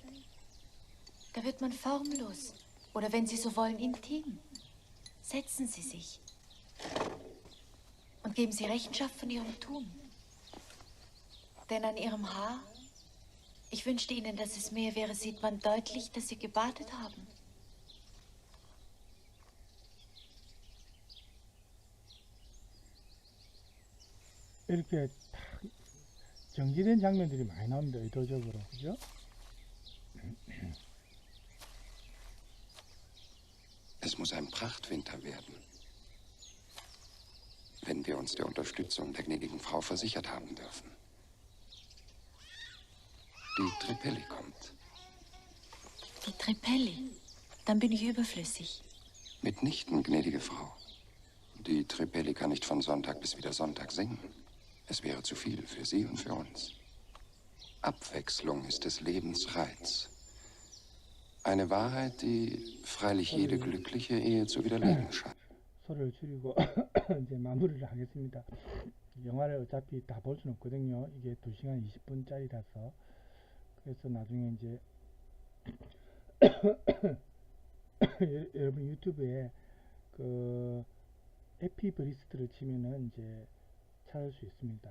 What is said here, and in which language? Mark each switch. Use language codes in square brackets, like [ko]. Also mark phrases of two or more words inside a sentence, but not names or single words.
[de] Da wird man formlos. Oder wenn Sie so wollen, intim. Setzen Sie sich. Und geben Sie Rechenschaft von Ihrem Tun. Denn an Ihrem Haar, ich wünschte Ihnen, dass es mehr wäre, sieht man deutlich, dass Sie gebadet haben. [ko] 이렇게 딱 정지된 장면들이 많이 나옵니다. 의도적으로. 그죠? [de] Es muss ein Prachtwinter werden, wenn wir uns der Unterstützung der gnädigen Frau versichert haben dürfen. Die Tripelli kommt. Die Tripelli. Dann bin ich überflüssig. Mitnichten, gnädige Frau. Die Tripelli kann nicht von Sonntag bis wieder Sonntag singen. Es wäre zu viel für sie und für uns. Abwechslung ist des Lebens Reiz. Eine Wahrheit, die freilich jede glückliche Ehe zu widerlegen scheint. [ko] 소리를 줄이고 이제 마무리를 하겠습니다. 영화를 어차피 다 볼 수는 없거든요. 이게 2시간 20분짜리라서. 그래서 나중에 이제 여러분 유튜브에 그 에피 브리스트를 치면은 이제 찾을 수 있습니다.